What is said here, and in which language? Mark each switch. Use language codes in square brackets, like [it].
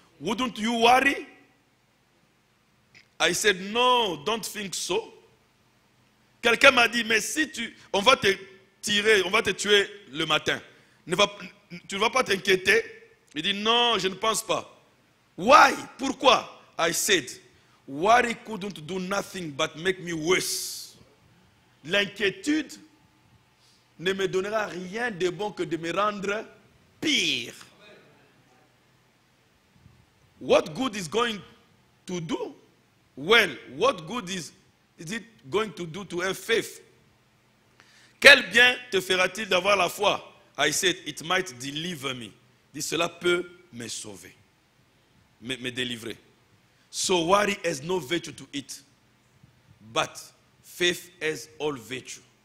[en] Wouldn't you worry? I said, no, don't think so. [fr] Quelqu'un m'a dit, mais si on va te tirer, on va te tuer le matin, tu ne vas pas t'inquiéter? Il dit, non, je ne pense pas. [en] Why? [fr] Pourquoi? [en] I said, worry couldn't do nothing but make me worse. [fr] L'inquiétude ne me donnera rien de bon que de me rendre pire. [en] What good is going to do? Well, what good is it going to do to have faith? [fr] Quel bien te fera-t-il d'avoir la foi? [en] I said, it might deliver me. [fr] Dit, cela peut me sauver, me délivrer. [en] So worry has no virtue to it, but faith has all virtue.